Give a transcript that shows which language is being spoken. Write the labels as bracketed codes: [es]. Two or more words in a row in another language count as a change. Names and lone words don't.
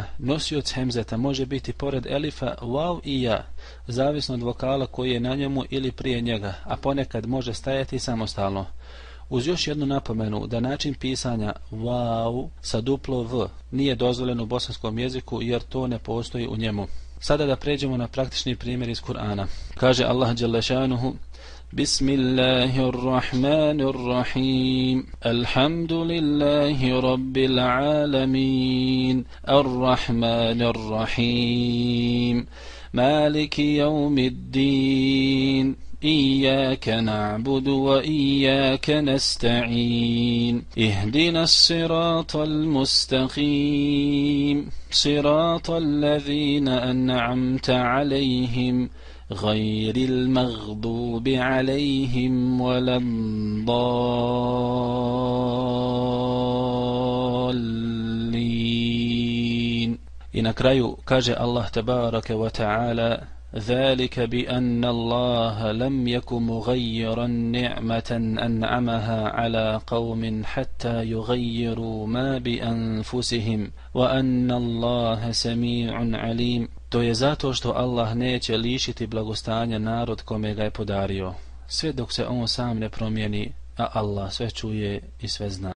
[bs] Nosioc hemzeta može biti pored elifa vav i ja, zavisno od vokala koji je na njemu ili prije njega, a ponekad može stajati samostalno. Uz još jednu napomenu da način pisanja vav sa duplo v nije dozvoljen u bosanskom jeziku jer to ne postoji u njemu. Sada da pređemo na praktični primjer iz Kur'ana. Kaže Allah [ar] جل شأنه: بسم الله الرحمن الرحيم. الحمد لله رب العالمين. الرحمن الرحيم مالك يوم الدين. إياك نعبد وإياك نستعين اهدنا الصراط المستقيم صراط الذين أنعمت عليهم غير المغضوب عليهم ولا الضالين. [bs] I na kraju kaže [ar] الله تبارك وتعالى: ذلك بأن الله لم يك مغيرا نعمة أنعمها على قوم حتى يغيروا ما بأنفسهم وأن الله سميع عليم. [bs] To je zato što Allah neće lišiti blagostanja narod kome ga je podario, sve dok se on sam ne promijeni, a Allah sve čuje i sve zna.